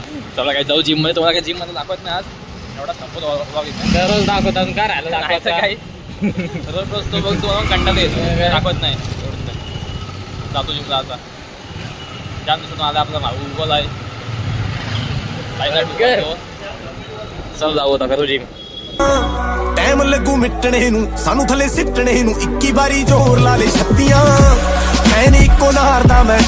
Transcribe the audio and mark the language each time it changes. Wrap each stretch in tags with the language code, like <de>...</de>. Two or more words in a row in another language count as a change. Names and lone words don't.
<mr>चला काय जाऊ जिम मध्ये तुम्हाला काय जिम मध्ये दाखवत नाही आज एवढा संपत दररोज दाखवतात काय राहिलं दाखवायचं काय रोज तो बघ तो कंटाळा येतो दाखवत नाही एवढं नाही जातो जिमला आता जाम दिवसातून आला आपला भाऊ उगवला आहे चल जाऊ आता करू जिम</mr> <pa>ਟਾਈਮ ਲੱਗੂ ਮਿਟਣੇ ਨੂੰ ਸਾਨੂੰ ਥੱਲੇ ਸਿੱਟਣੇ ਨੂੰ 21 ਵਾਰੀ ਜ਼ੋਰ ਲਾ ਲੈ ਛੱਤੀਆਂ ਐਨ ਇੱਕੋ ਨਾਰ ਦਾ ਮੈਂ</pa>